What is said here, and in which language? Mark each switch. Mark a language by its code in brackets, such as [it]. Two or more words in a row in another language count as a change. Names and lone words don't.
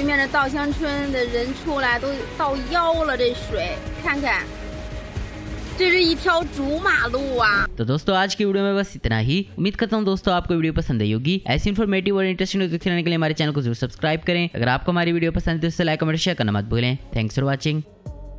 [zh] 面的稻香村的人出来都到腰了，这水，看看，这是一条主马路啊！ [hi] तो दोस्तों आज की वीडियो में बस इतना ही। उम्मीद करता हूँ दोस्तों आपको वीडियो पसंद आई होगी। ऐसी इन्फॉर्मेटिव और इंटरेस्टिंग वीडियो देखने के लिए हमारे चैनल को जरूर सब्सक्राइब करें। अगर आपको हमारी वीडियो पसंद है तो इसे [en] like comment share [hi] करना मत भूलें। [en] thanks for watching.